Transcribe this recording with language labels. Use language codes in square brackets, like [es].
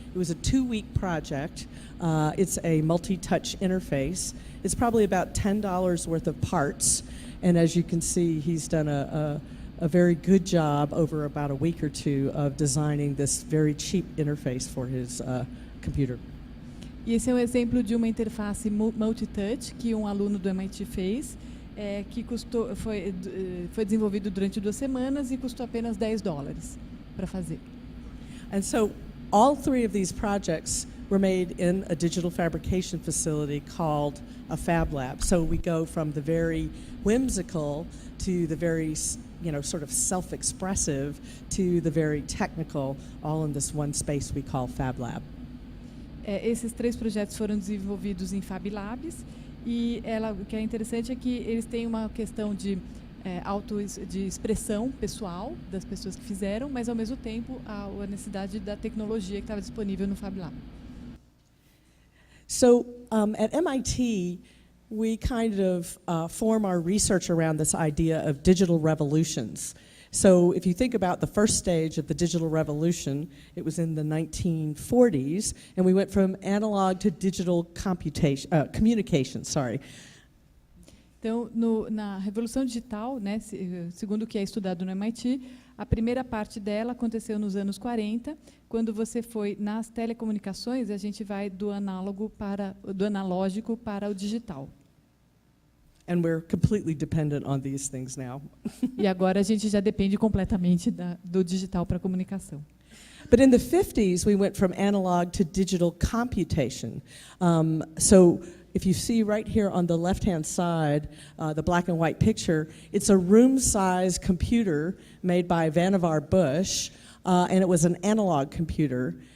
[en] It was a 2-week project. It's a multi-touch interface. It's probably about $10 worth of parts, and as you can see, he's done a very good job over about a week or 2 of designing this very cheap interface for his computer. [pt] E esse é um exemplo de uma interface multi-touch que um aluno do MIT fez, que foi desenvolvido durante 2 semanas e custou apenas $10 para fazer. [en] And so all 3 of these projects were made in a digital fabrication facility called a fab lab. So we go from the very whimsical to the very, sort of self-expressive to the very technical, all in this one space we call Fab Lab. [pt] Esses 3 projetos foram desenvolvidos em Fab Labs e o que é interessante é que eles têm uma questão de de expressão pessoal das pessoas que fizeram, mas ao mesmo tempo a necessidade da tecnologia que estava disponível no Fab Lab. [en] So at MIT, we kind of form our research around this idea of digital revolutions. So if you think about the first stage of the digital revolution, it was in the 1940s, and we went from analog to digital communication. [pt] Então, na Revolução Digital, né, segundo o que é estudado no MIT, a primeira parte dela aconteceu nos anos 40, quando você foi nas telecomunicações, a gente vai do analógico para o digital. [en] And we're completely dependent on these things now. [pt] E agora a gente já depende completamente do digital para a comunicação. [en] But in the 50s, we went from analog to digital computation. So if you see right here on the left-hand side, the black and white picture, it's a room-size computer made by Vannevar Bush, and it was an analog computer.